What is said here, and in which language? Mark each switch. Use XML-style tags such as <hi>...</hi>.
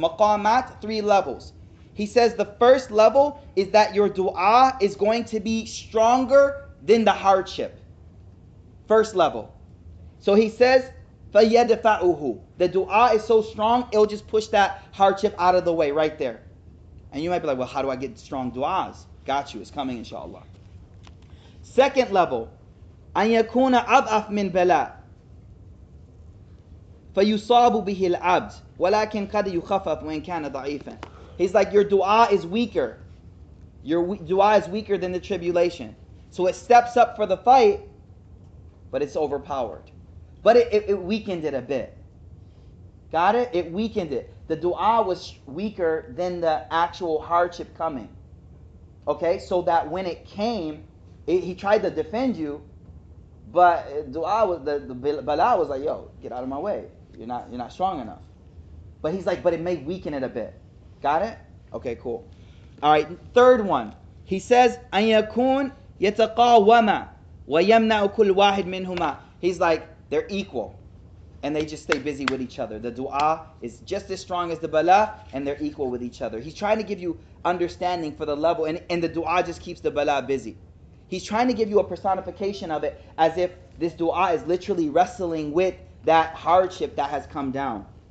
<en>Maqamat, three levels. He says the first level is that your dua is going to be stronger than the hardship. First level. So he says, فَيَدْفَعُهُ. The dua is so strong, it'll just push that hardship out of the way right there. And you might be like, well, how do I get strong du'as? Got you, it's coming inshallah. Second level,</en> <ar>أَن يَكُونَ أَضْعَفْ مِنْ بَلَاءٍ فَيُصَابُ بِهِ الْعَبْدِ وَلَكِنْ قَدْ يُخَفَّفْ وَإِنْ كَانَ ضَعِيفًا.</ar> <en>He's like, your dua is weaker. Your dua is weaker than the tribulation. So it steps up for the fight, but it's overpowered. But it weakened it a bit. Got it? It weakened it. The dua was weaker than the actual hardship coming. Okay? So that when it came, he tried to defend you, but dua was, the bala was like, yo, get out of my way. You're not strong enough. But he's like, but it may weaken it a bit. Got it? Okay, cool. All right, third one. He says,</en> <ar>أَن يَكُونَ يَتَقَاوَمَ وَيَمْنَعُ كُلُّ وَاحِدٍ مِّنْهُمَا.</ar> <en>He's like, they're equal. And they just stay busy with each other. The dua is just as strong as the bala, and they're equal with each other. He's trying to give you understanding for the level, and the dua just keeps the bala busy. He's trying to give you a personification of it as if this dua is literally wrestling with that hardship that has come down.</en>